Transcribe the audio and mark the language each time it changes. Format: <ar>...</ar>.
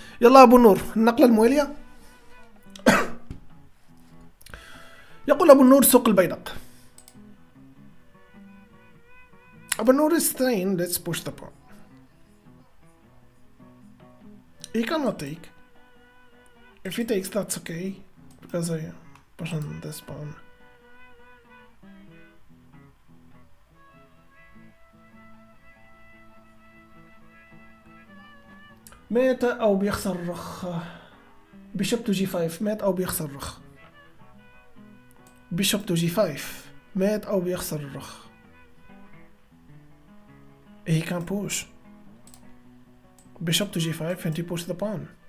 <ar>يلا ابو النور النقلة الموالية. يقول ابو النور سوق البيدق.</ar> <en>ابو النور is saying let's push the pawn. He cannot take. If he takes, that's okay, because I push on this pawn.</en> <ar>مات أو بيخسر الرخ. بيشوب تو g5 مات أو بيخسر الرخ. بيشوب تو g5 مات أو بيخسر الرخ.</ar> <en>He can push. Bishop to g5 and he push the pawn.</en>